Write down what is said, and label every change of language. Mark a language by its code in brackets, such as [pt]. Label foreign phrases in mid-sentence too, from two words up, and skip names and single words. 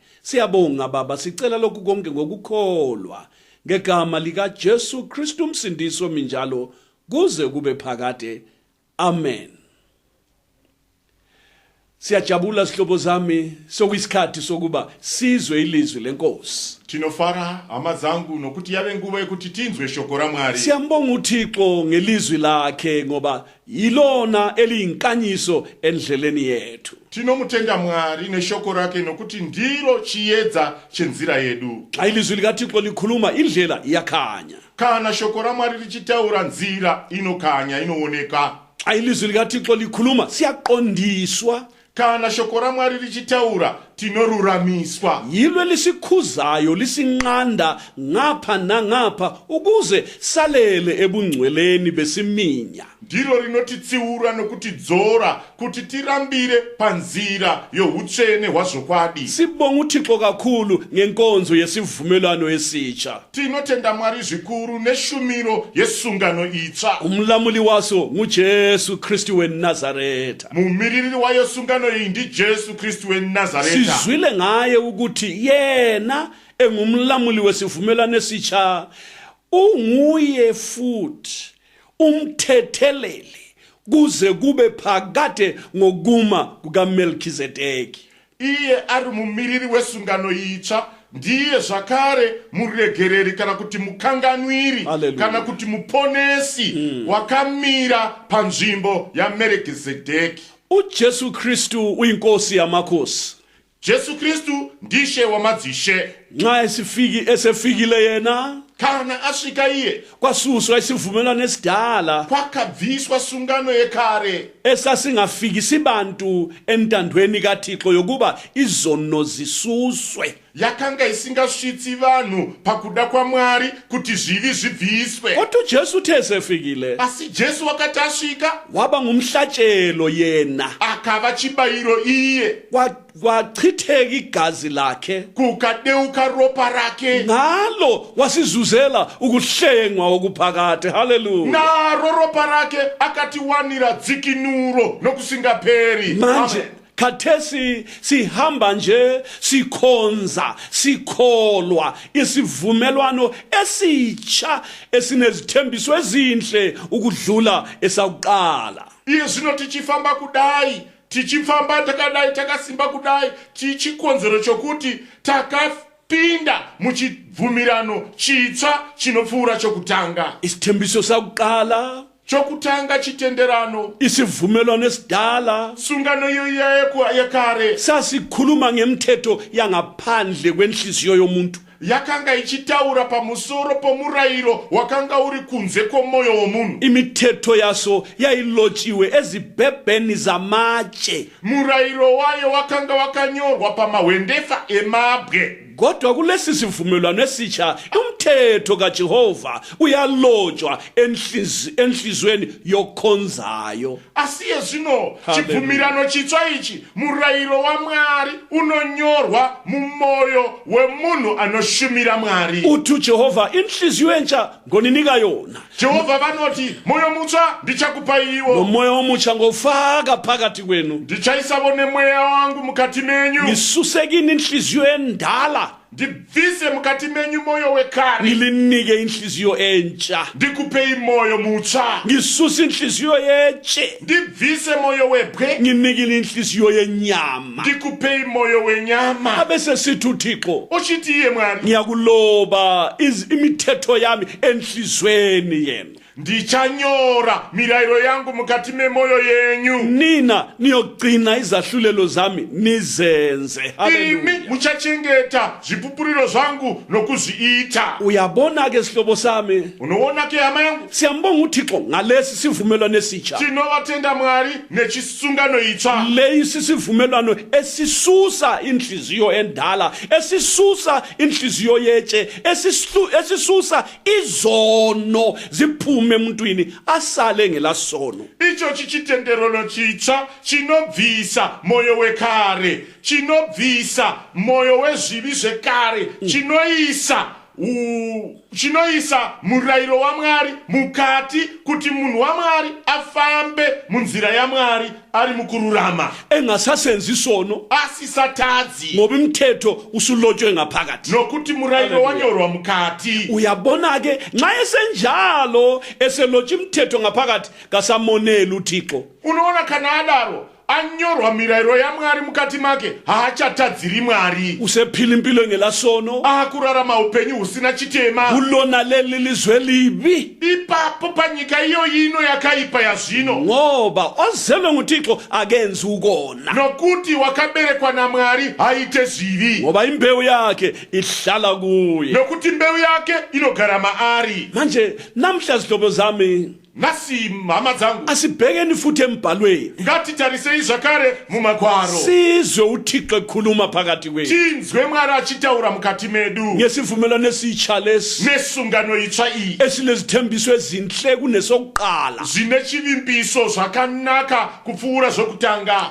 [nd] Siyabonga Baba, sicela lokhu konke ngokukholwa ngegama likaJesu Kristu Msindisi ominjalo kuze kube phakade. Amen. Siyajabula sihlobo zami sokuyisikhathi sokuba sizwe ilizwi lenkosi. [sn] Tinofara amazangu nokuti yave nguva yekuti tinzwe shoko raMwari. [nd] Siyambonga uThixo ngelizwi lakhe ngoba yilona eliyinkanyiso endleleni yethu. [sn] Tinomutenda Mwari neshoko rake nokuti ndilo chiyedza chenzira yedu. [nd] Xa ilizwi likaThixo likhuluma indlela iyakhanya. [sn] Kana shoko raMwari lichitaura nzira inokanya inooneka. [nd] Xa ilizwi likaThixo likhuluma siyaqondiswa. [sn] Kana shoko raMwari lichitaura tinoruramiswa. [nd] Yilo lisikhuzayo lisinqanda ngapha nangapha ukuze salele ebungcweleni besiminya. [sn] Ndilo rinotitsiura nokutidzora kuti tirambire panzira yohutsvene hwazvokwadi. [nd] Sibonga uThixo kakhulu ngenkonzo yesivumelwano esitsha. [sn] Tinotenda Mwari zvikuru neshumiro yesungano itsva. [nd] Umlamuli waso nguJesu Kristu weNazaretha. [sn] Mumiriri wayo sungano iyi ndi Jesu Kristu weNazaretha. [nd] Sizwile ngaye ukuthi yena engumlamuli wesivumelwano esitsha, unguye futhi umthetheleli kuze kube phakade ngokuma kukaMelkizedeki. [sn] Iye ari mumiriri wesungano itsva, ndiye zvakare muregereri kana kuti mukanganwiri. Hallelujah. Kana kuti muponesi wakamira panzvimbo yaMelkizedeki. [nd] uJesu Kristu uyinkosi yamakhosi. [sn] Jesu Kristu ndishe wamadzishe. [nd] Nxa esefikile yena, [sn] Kana asvika iye, [nd] kwasuswa isivumelwano esidala [sn] kwakabviswa sungano yekare [nd] esasingafikisi bantu entandweni kaThixo yokuba izono zisuswe. [sn] yakanga isingasvitsi vanhu pakuda kwaMwari kuti zvivi zvibviswe. [nd] Kodwa uJesu uthe esefikile, [sn] Asi Jesu wakati asvika, [nd] waba ngumhlatshelo yena, [sn] akava chibayiro iye, [nd] kwachitheka igazi lakhe, [sn] kukadeuka ropa rake, [nd] ngalo wasizuzela ukuhlengwa okuphakade. Hallelujah. [sn] naro ropa rake akatiwanira dzikinuro nokusingaperi. [nd] Manje Amen. khathesi sihamba nje sikhonza sikholwa isivumelwano esitsha esinezithembiso ezinhle ukudlula esakuqala. [sn] Iye zvino tichifamba kudai, tichifamba takadai takasimba kudai, tichikonzero chokuti takapinda muchibvumirano chitsva chinopfuura chokutanga. [nd] Isithembiso sakuqala, [sn] Chokutanga chitenderano, [nd] isivumelwano esidala, [sn] sungano iyo yekare [nd] sasikhuluma ngemthetho yangaphandle kwenhliziyo yomuntu. [sn] yakanga ichitaura pamusoro pomurayiro wakanga uri kunze kwomoyo womunhu. [nd] Imithetho yaso yayilotshiwe ezibhebheni zamatshe. [sn] Murayiro wayo wakanga wakanyorwa pamahwendefa emabwe. [nd] Kodwa kulesi sivumelwano esitsha umthetho kaJehova uyalotshwa enhlizweni yokhonzayo. [sn] Asiye zvino Hallelujah. chibvumirano chitsva ichi, murayiro waMwari unonyorwa mumoyo wemunhu anoshumira Mwari. [nd] Uthi Jehova inhliziyo entsha ngoninika yona, [sn] Jehovha vanoti moyo mutsva ndichakupa iwo, [nd] nomoya omutsha ngofaka phakathi kwenu. [sn] ndichaisavo nemweya wangu mukati menyu, [nd] Ngisusekini inhliziyo endala [sn] ndibvise mukati menyu moyo wekare, [nd] ngilinike inhliziyo entsha, [sn] ndikupei moyo mutsva, [nd] ngisuse inhliziyo yetshe, [sn] ndibvise moyo webwe, [nd] nginikile inhliziyo yenyama. [sn] ndikupei moyo wenyama. [nd] Abese sithi uThixo, [sn] Uchithi iye Mwari, [nd] ngiyakuloba imithetho yami enhlizweni yenu. [sn] ndichanyora mirayiro yangu mukati memoyo yenyu. [nd] Nina niyogcina izahlulelo zami nizenze. [sn] Imi Haleluya. muchachengeta zvipupuriro zvangu nokuzviita. [nd] Uyabona ke sihlobo sami, [sn] Unoona ke hama yangu, [nd] siyambonga uThixo ngalesi sivumelwano esitsha. [sn] tinovatenda Mwari nechisungano itsva. [nd] Lesi sivumelwano esisusa inhliziyo endala, esisusa inhliziyo yetshe, esisusa izono ziphume emuntwini asale ngelasono. [sn] Icho chichitenderero chitsva chinobvisa moyo wekare, chinobvisa moyo wezvivi zvekare, chinoisa murayiro waMwari mukati, kuti munhu waMwari afambe munzira yaMwari ari mukururama, [nd] Engasasenzi isono [sn] asisatadzi, [nd] ngoba imithetho usulotshwe ngaphakathi. [sn] nokuti murayiro wanyorwa mukati. [nd] Uyabona ke nxa esenjalo eselotshwe imithetho ngaphakathi kasamonela uThixo. [sn] Unoona kana adaro anyorwa mirayiro yaMwari mukati make, haachatadziri Mwari, [nd] Usephila impilo ngelasono, [sn] aakurarama upenyu husina chitema. [nd] ulona leli lizwe libi. [sn] Ipapo panyika iyo ino yakaipa yazvino, [nd] Ngoba ozelwe nguThixo akenzi ukona, [sn] nokuti wakaberekwa naMwari haite zvivi, [nd] ngoba imbewu yakhe ihlala kuye. [sn] nokuti mbeu yake inogara maari. [nd] Manje namhla zihlobo zami, [sn] Nasi hama dzangu, [nd] asibhekeni futhi embhalweni [sn] ngatitarisei zvakare mumagwaro, [nd] sizwe uThixo ekhuluma phakathi kwethu [sn] tinzwe Mwari achitaura mukati medu [nd] ngesivumelwano esitsha lesi [sn] nesungano itsva iyi, [nd] esilezithembiso ezinhle kunesokuqala. [sn] zvine chivimbiso zvakanaka kupfuura zvokutanga.